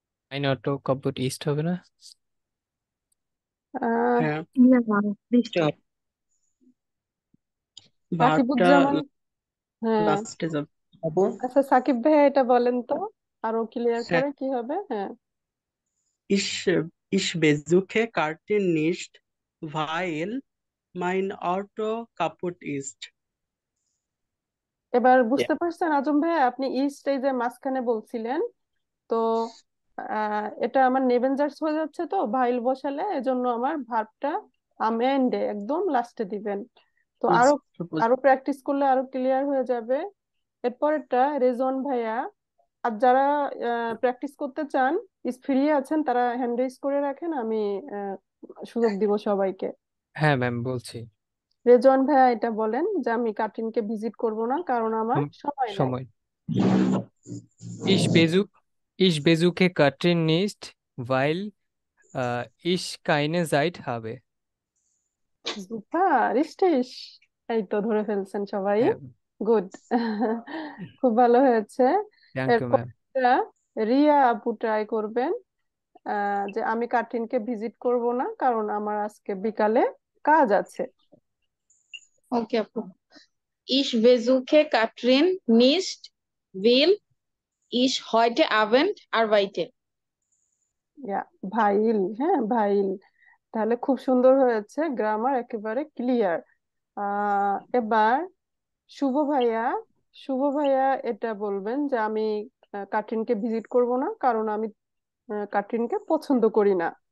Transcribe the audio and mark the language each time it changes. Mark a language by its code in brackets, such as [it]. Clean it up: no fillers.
[de] আইন অটো কাপুট ইস্ট হবে না? আহ [bn] হ্যাঁ, ইয়া, বৃষ্টি। এটা ভার্বটা সাকিবুজ্জামান, হ্যাঁ। লাস্টে যাবে। আপু, আচ্ছা সাকিব ভাইয়া এটা বলেন তো আরো ক্লিয়ার হ্যাঁ, করে কি হবে? হ্যাঁ, [de] ich, ich besuche Karten nicht, weil mein Auto kaputt ist. [bn] এবার বুঝতে পারছেন আজম ভাই? আপনি ইস্ট এই যে মাঝখানে বলছিলেন, তো এটা আমার নেবেনজার্স হয়ে যাচ্ছে, তো ভাইল বসালে এজন্য আমার ভার্বটা আমেন্ডে একদম লাস্টে দিবেন। তো তো is আরো proposed. আরো প্র্যাকটিস করলে আরো ক্লিয়ার হয়ে যাবে। এরপরেরটা রেজন ভাইয়া। আর যারা প্র্যাকটিস করতে চান, ফ্রি আছেন, তারা হ্যান্ড রেজ করে রাখেন, আমি আহ, সুযোগ দিব সবাইকে। হ্যাঁ ম্যাম বলছি। রেজন ভাইয়া এটা বলেন যে আমি কার্টিনকে ভিজিট করব না কারণ আমার সময় নাই। সময়। [de] Ich besuch, ich besuche Katrin nicht, weil ich keine Zeit habe. [bn] Super স্টিশ, এই তো ধরে ফেলছেন সবাই। হ্যাঁ, গুড। খুব ভালো হয়েছে। [en] thank you [bn] এরপর ম্যাম। রিয়া আপু ট্রাই করবেন যে আমি কার্টিনকে ভিজিট করব না কারণ আমার আজকে বিকালে কাজ আছে। Okay, আপু। [de] Ich besuche Katrin nicht, weil ich heute Abend arbeite. [bn] ভাইল, হ্যাঁ ভাইল। তাহলে খুব সুন্দর হয়েছে, গ্রামার একেবারে ক্লিয়ার। এবার শুভ ভাইয়া। শুভ ভাইয়া এটা বলবেন যে আমি কার্টিনকে ভিজিট করব না কারণ আমি কার্টিনকে পছন্দ করি না।